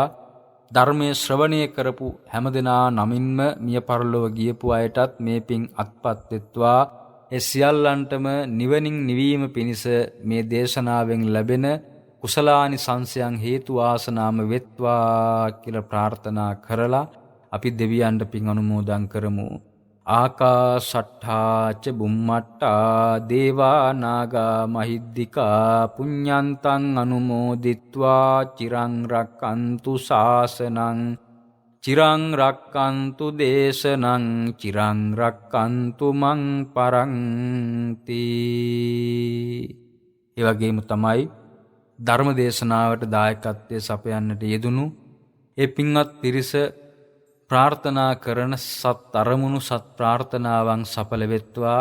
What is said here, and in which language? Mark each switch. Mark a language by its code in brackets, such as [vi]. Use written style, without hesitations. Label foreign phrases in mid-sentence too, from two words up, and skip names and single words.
[si] ධර්මයේ ශ්‍රවණය කරපු හැමදෙනා නමින්ම මිය පරලොව ගියපු අයටත් මේ පින් අත්පත් වෙත්වා. ඒ සියල්ලන්ටම නිවනින් නිවීම පිණිස මේ දේශනාවෙන් ලැබෙන කුසලානි සංසයන් හේතු වාසනාම වෙත්වා කියලා ප්‍රාර්ථනා කරලා අපි දෙවියන්ට පින් අනුමෝදන් කරමු. [pi] ආකාශට්ඨා ච බුම්මට්ඨා දේවා නාග මහිද්దికා පුඤ්ඤන්තං අනුමෝදිත්වා චිරං රක්칸තු ශාසනං චිරං රක්칸තු දේශනං චිරං රක්칸තු මං පරන්ති. [si] ඒ වගේම තමයි ධර්ම දේශනාවට දායකත්වයේ සපයන්නට යෙදුණු ඒ පින්වත් පිරිස ප්‍රාර්ථනා කරන සත් අරමුණු සත් ප්‍රාර්ථනාවන් සඵල වෙත්වා.